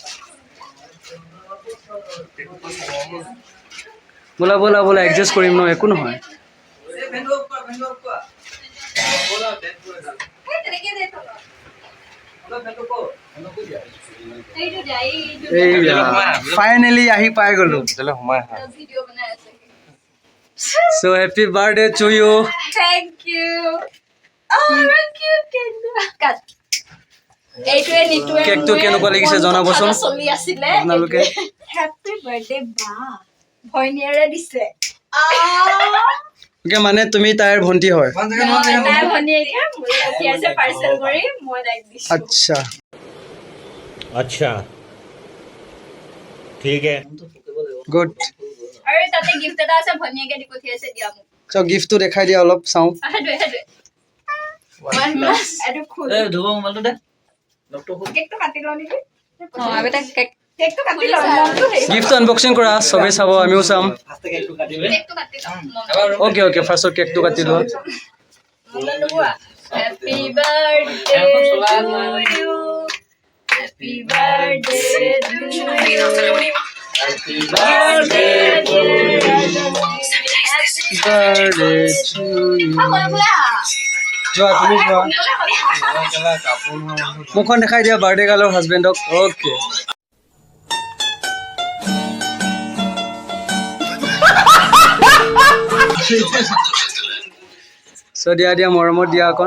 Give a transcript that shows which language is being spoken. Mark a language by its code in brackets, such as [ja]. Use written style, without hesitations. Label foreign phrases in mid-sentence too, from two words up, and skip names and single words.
[as] ব'লা ব'লা ব'লা, এডজাষ্ট কৰিম ন, একো নহয়। ফাইনেলি আহি পাই গ'লো। [en] So happy birthday to you. Thank you. Oh, thank you. [as] কেকটো কেনেকুৱা লাগিছে জনাবচোন আপোনালোকে। [en] Happy birthday [as] বা ভৈনীয়েৰে দিছে। অ'কে, মানে তুমি তাইৰ ভণ্টি হয়? তাইৰ ভনীয়েকে মোলৈ পঠিয়াইছে পাৰ্চেল কৰি, মই তাইক দিছোঁ। আচ্ছা [hi] अच्छा ठीक है। [as] গুড। আৰু তাতে গিফ্ট এটা আছে, ভনীয়েকে দি পঠিয়াইছে, দিয়া মোক। চ' গিফ্টটো দেখাই দিয়া অলপ চাওঁ। সেইটোৱে এইটো খোল। কেকটো কাটি লওঁ নেকি? কেকটো কাটি লওঁ। গিফ্টটো আনবক্সিং কৰা, চবেই চাব, আমিও চাম। কেকটো কাটি লওঁ। অ'কে অ'কে, ফাৰ্ষ্টত কেকটো কাটি লোৱা। [en] Happy birthday to you. Happy birthday to you. Happy birthday to you. Birthday to you. [as] যোৱা তুমি যোৱা, মুখখন দেখাই দিয়া [en] birthday girl's [as] হাজবেণ্ডক। অ'কে, চ' দিয়া দিয়া, মৰমত দিয়া অকণ।